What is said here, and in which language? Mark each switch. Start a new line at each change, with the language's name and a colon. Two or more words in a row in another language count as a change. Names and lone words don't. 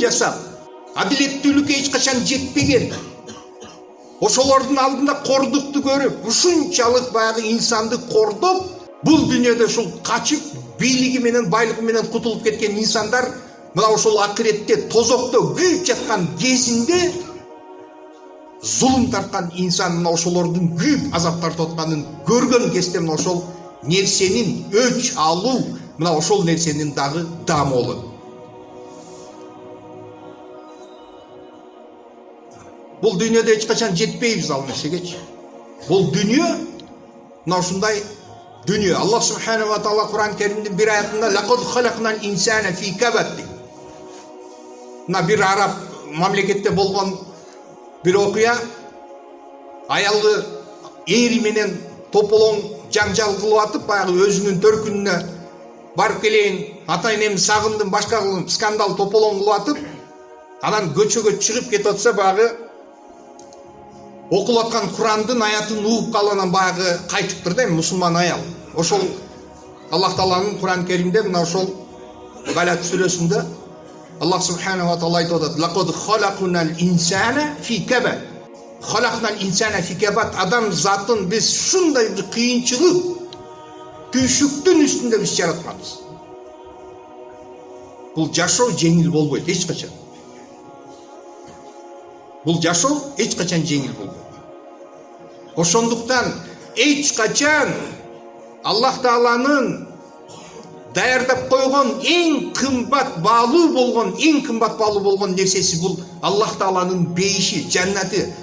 Kyrgyz: жасап, адилеттүүлүккө эч качан жетпеген, ошолордун алдында кордукту көрүп, ушунчалык баягы инсанды кордоп, бул дүнүйөдө ушул качып, бийлиги менен, байлыгы менен кутулуп кеткен инсандар мына ошол акыретте тозокто күйүп жаткан кезинде зулум тарткан инсан мына ошолордун күйүп азап тартып атканын көргөн кезде мына ошол нерсенин өч алуу, мына ошол нерсенин дагы даамы болот. Бул дүнүйөдө эч качан жетпейбиз ал нерсегечи. Бул дүнүйө мына ушундай дүнүйө.
Arabic: الله سبحانه وتعالى
Kyrgyz: Кур'ан Керимдин бир аятында
Arabic: لقد خلقنا الإنسان في كبد.
Kyrgyz: Мына бир араб мамлекетте болгон бир окуя, аялы эри менен тополоң жаңжал кылып атып, баягы өзүнүн төркүнүнө барып келейин, ата энемди сагындым, башка кылып скандал тополоң кылып атып, анан көчөгө чыгып кетип атса, баягы окулуп аткан Кур'андын аятын угуп калып анан баягы кайтыптыр да, мусулман аял. Ошол Аллах Тааланын Кур'ан Керимде мына ошол Балат сүрөсүндө
Arabic: الله سبحانه وتعالى
Kyrgyz: айтып атат:
Arabic: "لقد خلقنا الإنسان في كبد." خلقنا الإنسان في كبد.
Kyrgyz: Адам затын биз ушундай бир кыйынчылык, күйшүктүн үстүндө биз жаратканбыз. Бул жашоо жеңил болбойт эч качан. Бул жашоо эч качан жеңил болбойт. Ошондуктан эч качан Аллах Тааланын даярдап койгон эң кымбат баалуу болгон нерсеси бул Аллах Тааланын бейиши, жаннаты.